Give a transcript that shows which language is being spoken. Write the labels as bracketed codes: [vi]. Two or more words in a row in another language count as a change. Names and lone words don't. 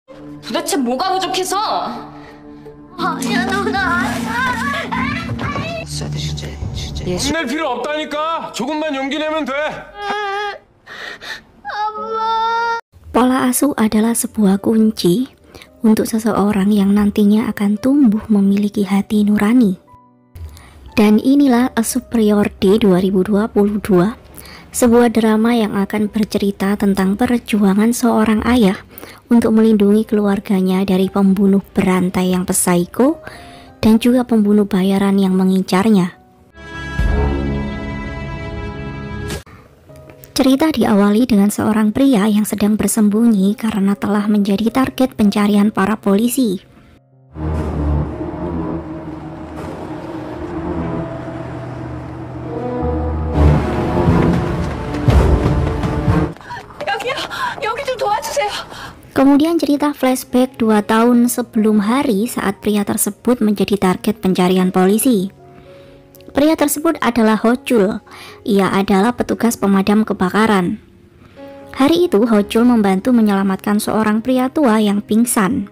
[ko] 도대체 뭐가 부족해서? 야, 누나. 낼 필요 없다니까. 조금만 용기 내면 돼. [id] Pola asuh adalah sebuah kunci untuk seseorang yang nantinya akan tumbuh memiliki hati nurani. Dan inilah A Superior Day 2022, sebuah drama yang akan bercerita tentang perjuangan seorang ayah untuk melindungi keluarganya dari pembunuh berantai yang psikopat dan juga pembunuh bayaran yang mengincarnya. Cerita diawali dengan seorang pria yang sedang bersembunyi karena telah menjadi target pencarian para polisi. [ko] 여기 좀 도와주세요. [id] Kemudian cerita flashback 2 tahun sebelum hari saat pria tersebut menjadi target pencarian polisi. Pria tersebut adalah Ho-chul. Ia adalah petugas pemadam kebakaran. Hari itu Ho-chul membantu menyelamatkan seorang pria tua yang pingsan.